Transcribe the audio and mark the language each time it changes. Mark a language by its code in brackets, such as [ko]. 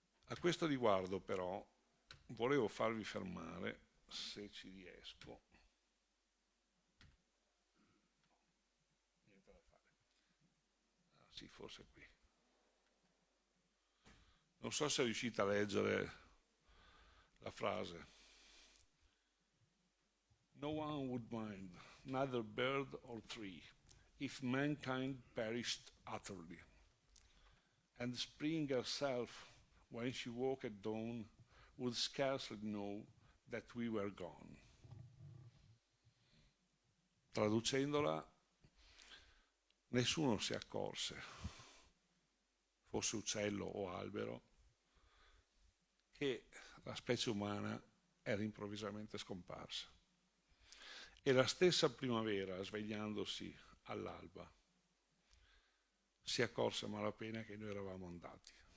[it] A questo riguardo però volevo farvi fermare, se ci riesco. Niente da fare. Ah, sì, forse qui. Non so se riuscite a leggere la frase. [en] No one would mind, neither bird or tree, if mankind perished utterly. And spring herself, when she woke at dawn, would scarcely know that we were gone. [it] Traducendola, nessuno si accorse, fosse uccello o albero, che la specie umana era improvvisamente scomparsa. E la stessa primavera, svegliandosi all'alba, si accorse a malapena che noi eravamo andati.